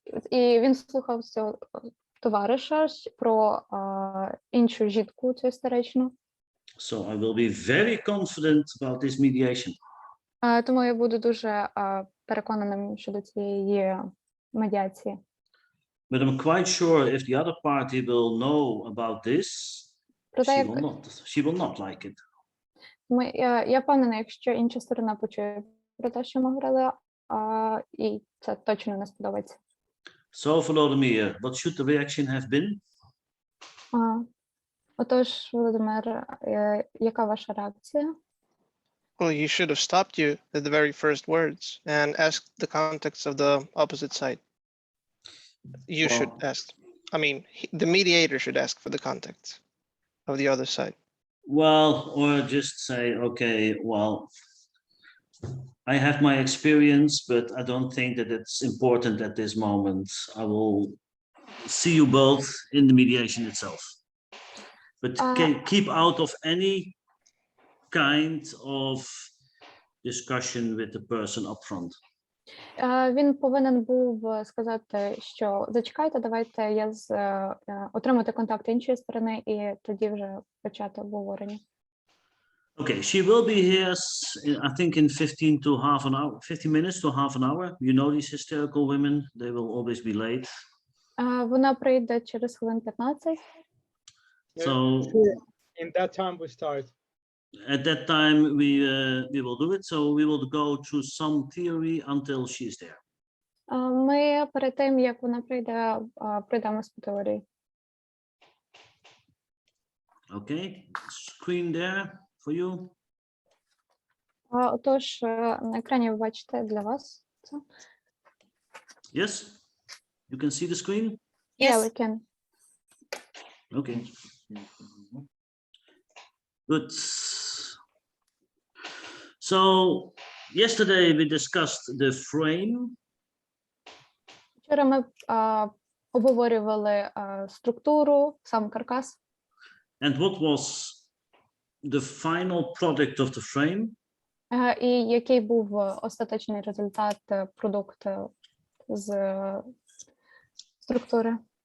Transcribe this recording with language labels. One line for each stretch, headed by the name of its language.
Ukrainian: І він слухав цього товариша про іншу жінку, цю історичну.
English: So I will be very confident about this mediation.
Ukrainian: Тому я буду дуже переконаним щодо цієї медіації.
English: But I'm quite sure if the other party will know about this,
Ukrainian: Проте,
English: she will not like it.
Ukrainian: я впевнена, якщо інша сторона почує про те, що ми говорили, і це точно не сподобається.
English: So, Volodymyr, what should the reaction have been?
Ukrainian: Отож, Володимир, яка ваша реакція?
English: Well, he should have stopped you at the very first words and asked the context of the opposite side. You should ask. I mean, the mediator should ask for the context of the other side. Well, or just say, okay, well, I have my experience, but I don't think that it's important at this moment. I will see you both in the mediation itself. But keep out of any kind of discussion with the person up front.
Ukrainian: Він повинен був сказати, що зачекайте, давайте отримати контакт іншої сторони і тоді вже почати обговорення.
English: Okay, she will be here, I think, in 15 to half an hour, 15 minutes to half an hour. You know these hysterical women, they will always be late.
Ukrainian: Вона прийде через хвилин 15.
English: So In that time we start. at that time we will do it. So we will go through some theory until she's there.
Ukrainian: Ми перед тим, як вона прийде, пройдемось по теорії.
English: Okay, screen there for you.
Ukrainian: Отож, на екрані ви бачите для вас це.
English: Yes? You can see the screen? Yeah, we can. Okay. Good. So yesterday we discussed the frame.
Ukrainian: Вчора ми обговорювали структуру, сам каркас.
English: And what was the final product of the frame?
Ukrainian: І який був остаточний результат, продукт з структури.